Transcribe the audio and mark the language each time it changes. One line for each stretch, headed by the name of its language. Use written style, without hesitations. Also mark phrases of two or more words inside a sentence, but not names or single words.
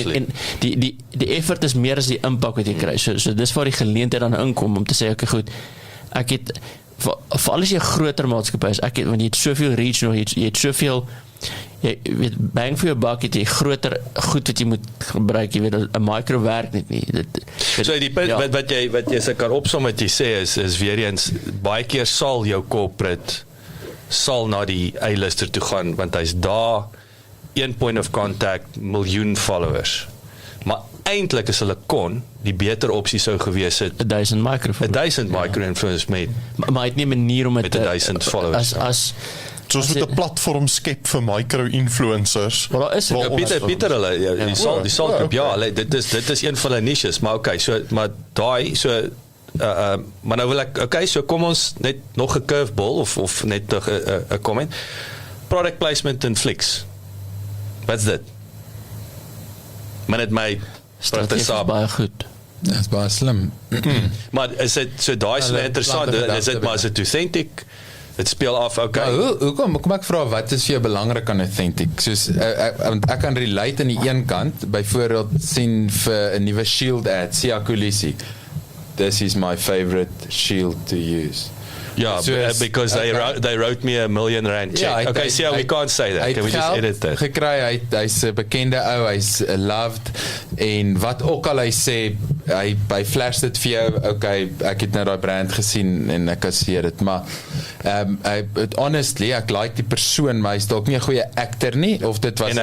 Afrikaans: En die effort is meer as die impak wat jy kry. So dis waar die geleentheid dan inkom om te sê, okay, goed, ek het, vir alles jy groter maatskappy is, want jy het soveel reach nog, jy het soveel, jy weet, bang vir jou buck, het jy groter goed wat jy moet gebruik, jy weet, 'n micro werk net nie. So die punt wat jy se kan opsom wat jy sê is weer eens, baie keer sal jou corporate sal na die A-lister toe gaan, want hy's daar, 1
English: point of contact,
Afrikaans: miljoen followers. Maar eintlik as hulle kon, die beter opsie sou gewees het 1000 micro-influencers met maar het nie 'n manier om met 1000 followers. Soos met 'n platform skep vir micro-influencers. Maar daar is Pieter hulle, die Saltgroep, dit is een van hulle niches, maar okay, maar nou wil ek, okay, so kom ons net nog 'n curveball, of net 'n comment.
English: Product placement
Afrikaans: in Flix. Wat's dit? Maar net my strategie baie goed. Dit is baie slim. Maar is dit, so daai is interessant, is dit maar, is dit authentic? Dit speel af, okay. Kom ek vra, wat is vir jou belangrik aan authentic? Soos, want ek kan relate aan die een kant, byvoorbeeld sien vir 'n nuwe Shield ad, Siya Kolisi.
English: This is my favorite shield to use. Yeah, because they wrote me $1 million check. Yeah, okay, so we can't say that. Can we just edit that?
Afrikaans: Gekry, hy's 'n bekende ou, hy's loved, en wat ook al hy sê, hy flash dit vir jou, okay, ek het nou daai brand gesien en ek kasseer dit, maar honestly, ek like die persoon, maar hy's dalk nie 'n goeie actor nie, of dit was...